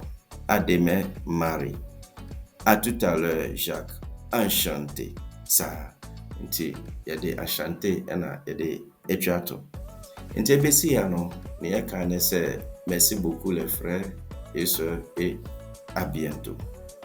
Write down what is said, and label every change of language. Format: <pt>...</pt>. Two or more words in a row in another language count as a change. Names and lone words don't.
<fr>À demain, Marie. À tout à l'heure, Jacques. Enchanté. Ça.</fr> <ak>Nti, yɛde enchanté ɛna yɛde atwa to. Nti ebesi ya no, ne yɛka ne sɛ</ak> <fr>merci beaucoup les frères et sœurs et à bientôt.</fr>